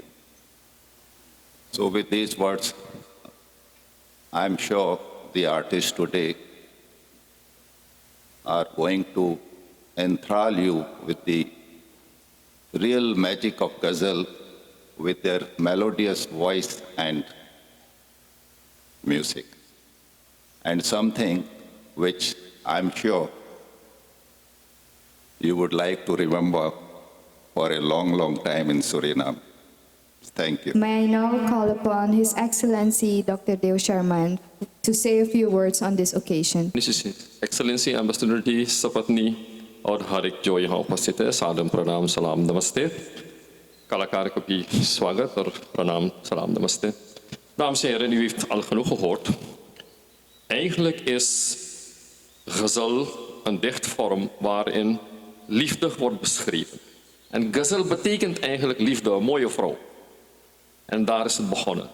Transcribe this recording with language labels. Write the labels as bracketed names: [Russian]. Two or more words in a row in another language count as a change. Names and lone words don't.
[English] So with these words, I'm sure the artists today are going to enthrall you with the real magic of Ghazal, with their melodious voice and music, and something which I'm sure you would like to remember for a long, long time in Suriname. Thank you. May I now call upon His Excellency Dr. Deo Sharman to say a few words on this occasion. Excellency Ambassador [Hindi] जी, सपत्नी और हर एक जो यहाँ उपस्थित है, सादर प्रणाम, सलाम, नमस्ते. कलाकार को भी स्वागत और प्रणाम, सलाम, नमस्ते. [Dutch] Dames en heren, u heeft al genoeg gehoord. Eigenlijk is Ghazal een dichtvorm waarin liefde wordt beschreven. En Ghazal betekent eigenlijk liefde, een mooie vrouw. En daar is het begonnen.